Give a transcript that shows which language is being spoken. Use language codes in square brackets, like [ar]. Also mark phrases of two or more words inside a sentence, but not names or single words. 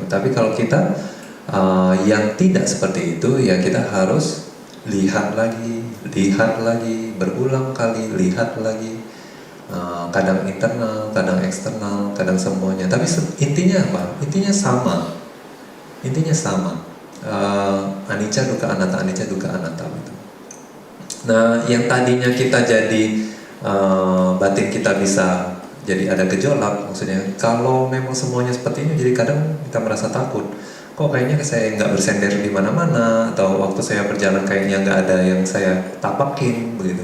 [id] Tapi kalau kita yang tidak seperti itu ya, kita harus lihat lagi, berulang kali, lihat lagi. Kadang internal, kadang eksternal, kadang semuanya. Tapi intinya apa? Intinya sama. Intinya sama. [pi] Anicca, dukkha, anatta, anicca, dukkha, anatta. [id] Gitu. Nah, yang tadinya kita jadi batin kita bisa jadi ada gejolak, maksudnya kalau memang semuanya seperti ini, jadi kadang kita merasa takut. Kok kayaknya saya nggak bersender di mana-mana, atau waktu saya berjalan kayaknya nggak ada yang saya tapakin, begitu.